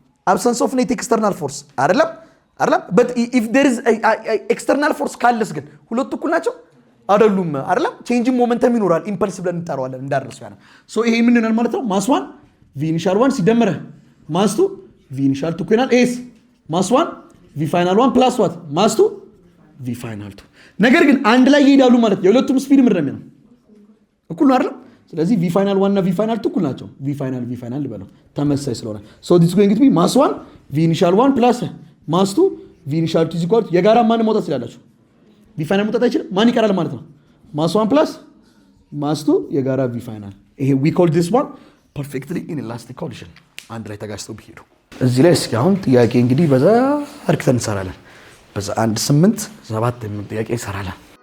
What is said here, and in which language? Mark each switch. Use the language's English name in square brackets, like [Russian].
[Amharic] አብሰንስ ኦፍ ኔት ኤክስተርናል ፎርስ አይደለም። [English] but if there is external force [Amharic] ካለስ ግን ሁለቱ እኩል ናቸው አይደሉም አይደለም። ቼንጅ ሞመንተም ይኖራል። ኢምፐልስ ብለን እንጠራዋለን እንዳርሰው ያለው ሶ ይሄ ምን ይሆናል ማለት ነው? ማስ 1 v ኢኒሻል 1 ሲደመረ ማስ 2 v ኢኒሻል 2 ይሆናል። ኤስ ማስ 1 v ፋይናል 1 ፕላስ ዋት ማስ 2 v ፋይናል 2። ነገር ግን አንድ ላይ ይሄዳሉ ማለት የሁለቱም ስፒድ ምንድን ነው? እኩል ነው አይደል? ስለዚህ v ፋይናል 1 እና v ፋይናል 2 እኩል ናቸው። v ፋይናል ልበለው ተመሳሳይ ስለሆነ [English] so this is going to be mass 1 v ኢኒሻል 1 plus mass 2 v ኢኒሻል 2 is equal to [Amharic] የጋራ ማን መውጣት ይችላልላችሁ? v ፋይናል መውጣት አይችልም። ማን ይቀራል ማለት ነው? mass 1 plus mass 2 የጋራ v ፋይናል። ይሄ [English] we call this one perfectly inelastic collision [Amharic] አንድ ላይ ተጋጭተው ቢሄዱ። እዚህ ላይ እስኪ አሁን ጥያቄ እንግዲህ በዛ አርክተን እንሰራለን። በዛ 1 8 7 የሚል ጥያቄ እንሰራለን።